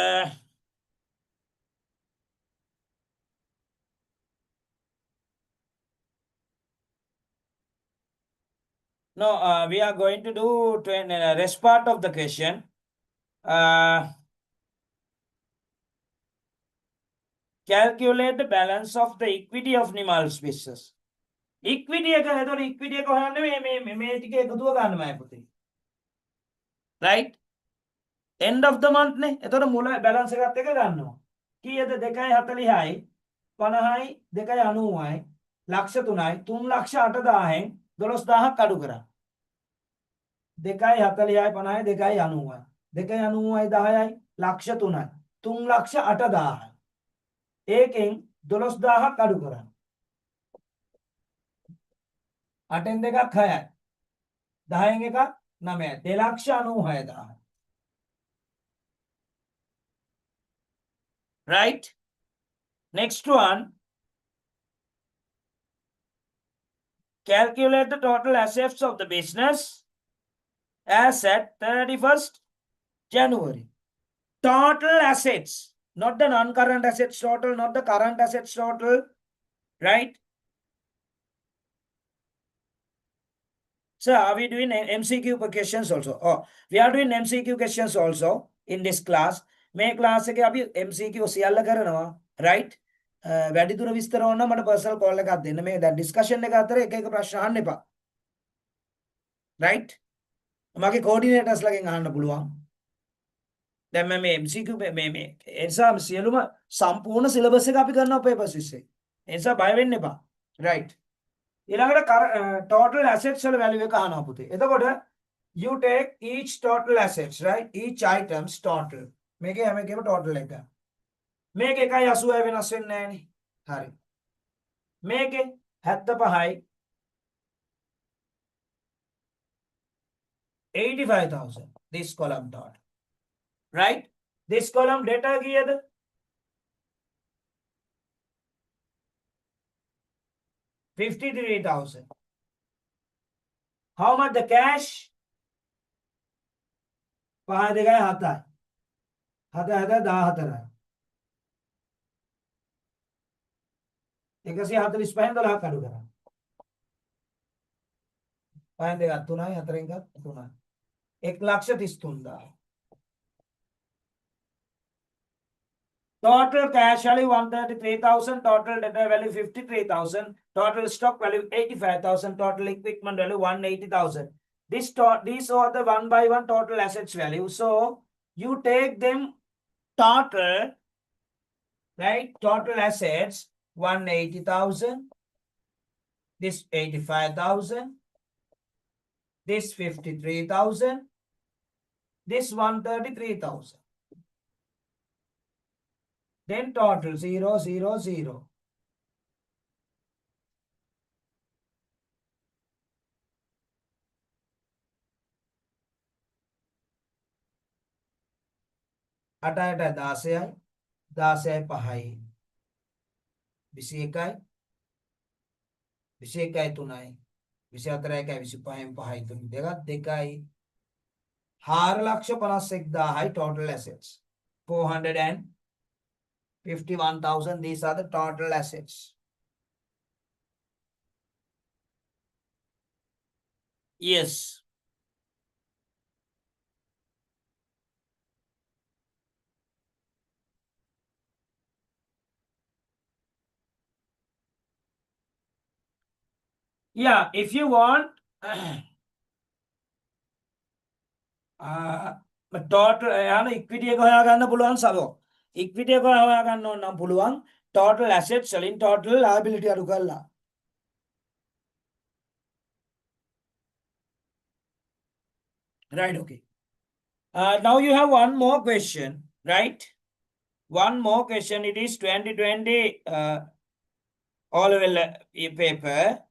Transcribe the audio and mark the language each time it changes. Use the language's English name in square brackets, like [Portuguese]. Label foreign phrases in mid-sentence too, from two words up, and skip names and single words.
[English] No, we are going to do rest part of the question. Calculate the balance of the equity of Nimal's business. [Sinhala] Equity එක එතකොට equity එක හොයන්න මේ ටික එකතුව ගන්නමයි පුතේ. [English] right? end of the month [Sinhala] නේ. එතකොට මුල balance එකත් එක ගන්නවා. කීයද? 2.40යි 50යි 2.90යි ලක්ෂ 3යි 3,08,000න් 12,000ක් අඩු කරා. 2.40යි 50යි 2.90යි 2.90යි ලක්ෂ 3යි 3,08,000යි. ඒකෙන් 12,000ක් අඩු කරන්න. 8න් 2ක් 6යි. 10න් 1ක් 9යි. 2,96,000. [English] Right? Next one. Calculate the total assets of the business as at 31st January. Total assets, not the non-current assets total, not the current assets total, right? So are we doing MCQ questions also? Oh, we are doing MCQ questions also in this class. [Sinhala] මේ class එකේ අපි MCQ සියල්ල කරනවා, right? වැඩිදුර විස්තර ඕන නම් මට [English] personal call [Sinhala] එකක් දෙන්න. මේ දැන් discussion එක අතර එක එක ප්‍රශ්න අහන්න එපා. right? මගේ coordinators ලගෙන් අහන්න පුළුවන්. දැන් මම මේ MCQ මේ එනිසා සියලුම සම්පූර්ණ syllabus එක අපි කරනවා papers විශ්ේ. එනිසා බය වෙන්න එපා. right? ඊළඟට total assets වල value එක අහනවා පුතේ. [English] එතකොට you take each total assets, right? Each items total. [Sinhala] මේකේ හැම එකේම total එක. මේක 1.80 වෙනස් වෙන්නේ නැහනේ. හරි. මේකේ 75යි 85,000. [English] This column dot. Right? This column data කීයද? 53,000. How much the cash? 5 2 7යි. [Sinhala] 7 7 14යි. 145න් 12ක් අඩු කරා. 5න් 2ක් 3යි 4න් 1ක් 3යි. 1,33,000. [English] Total cash value 133,000, total debtor value 53,000, total stock value 85,000, total equipment value 180,000. These are the one by one total assets value. So you take them total, right? Total assets 180,000, this 85,000, this 53,000, this 133,000. Then total 0 0 0. [Sinhala] අටයට 16යි 16යි 5යි 21යි 21යි 3යි 24යි 25න් 5යි 3 දෙකක් 2යි 4,51,000යි [English] total assets. [Sinhala] 451,000. [English] These are the total assets. Yes. Yeah, if you want total equity එක [Sinhala] හොයාගන්න පුළුවන් සබෝ. equity එක හොයාගන්න ඕන නම් පුළුවන් [English] total assets [Sinhala] වලින් [English] total liability [Sinhala] අඩු කරලා. [English] Right, okay. Now you have one more question, right? One more question. It is 2020 all-level paper.